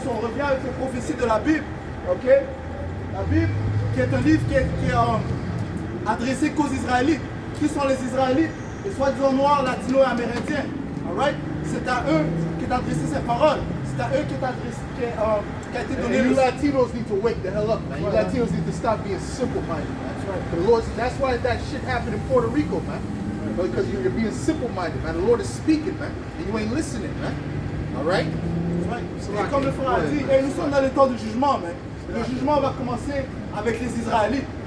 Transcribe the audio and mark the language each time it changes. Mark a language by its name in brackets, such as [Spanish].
[French] Si on revient avec les prophéties de la Bible, la Bible, qui est un livre qui est adressé qu'aux Israélites. Qui sont les Israélites? Les soi-disant noirs, latinos et amérindiens. Alright? C'est à eux qu'est adressé ces paroles. C'est à eux qui a été donné. [English] You Latinos need to wake the hell up, man. You Latinos need to stop being simple-minded, man. That's right. The Lord, that's why that shit happened in Puerto Rico, man. Because you're being simple-minded, man. The Lord is speaking, man, and you ain't listening, man. All right? [French] Et comme le frère a dit, nous sommes dans le temps du jugement, man. Le jugement va commencer avec les Israélites.